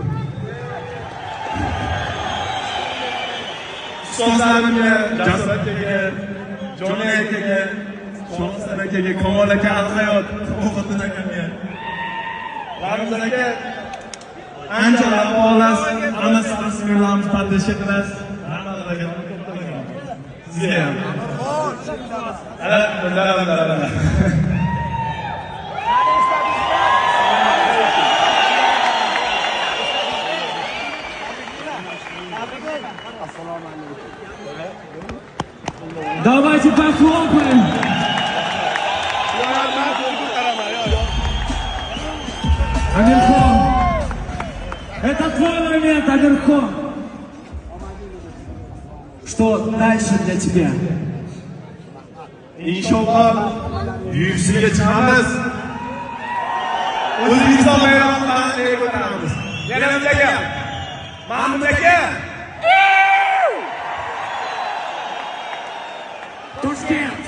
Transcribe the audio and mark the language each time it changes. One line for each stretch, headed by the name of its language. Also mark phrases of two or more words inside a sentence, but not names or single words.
Uzbek: Ustozlarimga, Jasur akaga, Joni akaga, Shohsar akaga, Kamol aka al-hayot, Muhitdin akamga. Ramzan aka ancha ahvolas, hammasi bismillah tadbir qilamiz. Hammalarga sizga ham. Alhamdulillah.
Russian: Давайте похлопаем. Амирхон, это твой момент, Амирхон. Что дальше для тебя?
Uzbek: Inshaalloh yuksaga chiqamiz. O'zbekiston bayrog'ini ko'taramiz. Yana aka, Mahmud aka. Ташкент.